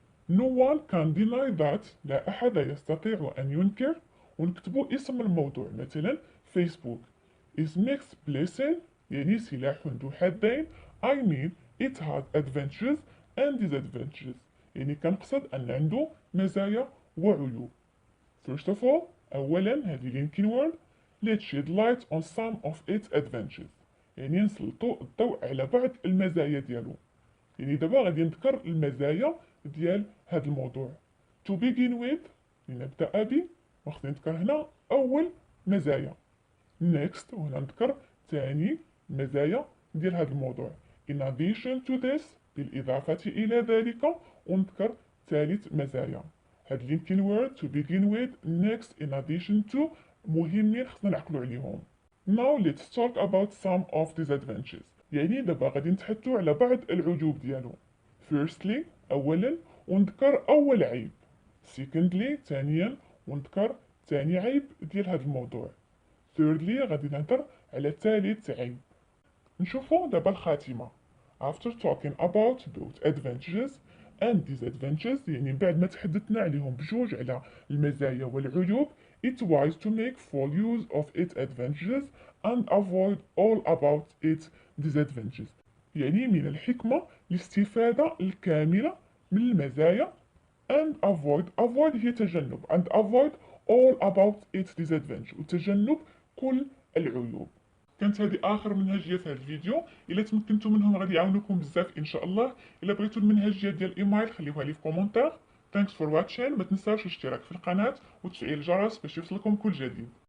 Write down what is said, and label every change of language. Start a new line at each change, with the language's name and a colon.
English: No one can deny that،
Arabic: لا أحد يستطيع أن ينكر، ونكتبوا اسم الموضوع، مثلا فيسبوك
English: is mixed blessing،
Arabic: يعني سلاح ذو حدين.
English: I mean it has advantages and disadvantages،
Arabic: يعني كنقصد أن عنده مزايا وعيوب.
English: First of all،
Arabic: أولا هذه
English: linking word. Let's shed light on some of its advantages،
Arabic: يعني نسلطوا الضوء على بعض المزايا ديالو. يعني دابا غادي نذكر المزايا ديال هذا الموضوع.
English: To begin with،
Arabic: لنبدأ به، وخصني نذكر هنا أول مزايا. Next، وهنا نذكر ثاني مزايا ديال هذا الموضوع.
English: In addition to this،
Arabic: بالإضافة إلى ذلك، ونذكر ثالث مزايا.
English: هاد linking word to begin with next in addition to
Arabic: مهمين خصنا نعقلوا عليهم.
English: Now let's talk about some of disadvantages،
Arabic: يعني دابا غادي نتحدثوا على بعض العيوب ديالو. Firstly، أولا، ونذكر أول عيب. Secondly، ثانيا، ونذكر ثاني عيب ديال هذا الموضوع. Thirdly، غادي نهضر على ثالث عيب. نشوفوا دابا الخاتمة.
English: After talking about both advantages and disadvantages،
Arabic: يعني بعد ما تحدثنا عليهم بجوج على المزايا والعيوب،
English: it's wise to make full use of its advantages and avoid all about its disadvantages،
Arabic: يعني من الحكمة الاستفادة الكاملة من المزايا
English: and avoid
Arabic: هي تجنب
English: and avoid all about its disadvantages،
Arabic: وتجنب كل العيوب. كانت هذه اخر منهجيه في هذا الفيديو. الا تمكنتوا منهم غادي يعاونوكم بزاف ان شاء الله. الا بغيتوا المنهجيه ديال الايميل خليوها لي في كومونتير. ثانكس فور واتشين، ما تنساوش الاشتراك في القناه وتفعيل الجرس باش يوصلكم كل جديد.